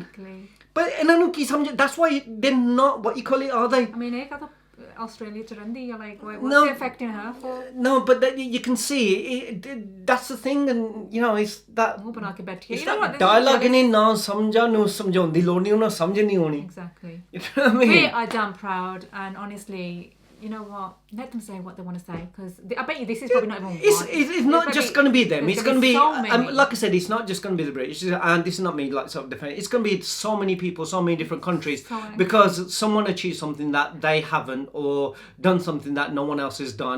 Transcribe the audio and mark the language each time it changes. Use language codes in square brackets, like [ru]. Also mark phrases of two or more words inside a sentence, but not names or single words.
[en] Exactly. But that's why they're not, what you call it, are they? I mean, Australia to Randy, you're like, what's it affecting her for? No, but you can see that's the thing, and you know, it's that. It's that dialogue in [pa] ਨਾ ਸਮਝਾ ਨੋ ਸਮਝਾਉਣਦੀ ਲੋੜ ਨਹੀਂ ਉਨ੍ਹਾਂ ਸਮਝ ਨਹੀਂ ਹੋਣੀ. [en] Exactly. You know what I mean? We are damn proud, and honestly, you know what? Let them say what they want to say, because I bet you this is probably not even. It's not just going to be them. It's going to be so like I said. It's not just going to be the British, and this is not me like sort of defending. It's going to be so many people, so many different countries, because someone achieved something that they haven't, or done something that no one else has done.